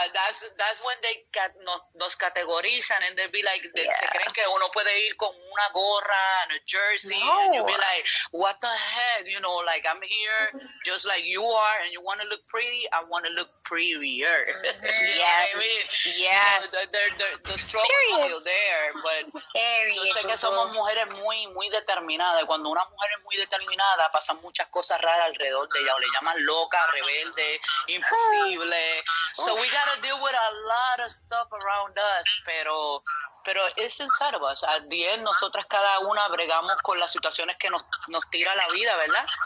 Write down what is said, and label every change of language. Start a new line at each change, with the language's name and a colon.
English: That's when they nos categorizan and they be like, se creen que uno puede ir con una gorra and a jersey and you be like, what the heck, you know, like I'm here just like you are and you want to look pretty, I want to look prettier. You know what I mean? Yes.
Spanish: So the struggle is still there, but yo sé que somos mujeres muy, muy determinadas y cuando una mujer es muy determinada pasan muchas cosas raras alrededor de ella, o le llaman loca, rebelde, imposible.
English: So we gotta deal with a lot of stuff around us, pero it's inside of us.
Spanish: At the end, nosotras cada una bregamos con las situaciones que nos tira la vida, ¿verdad?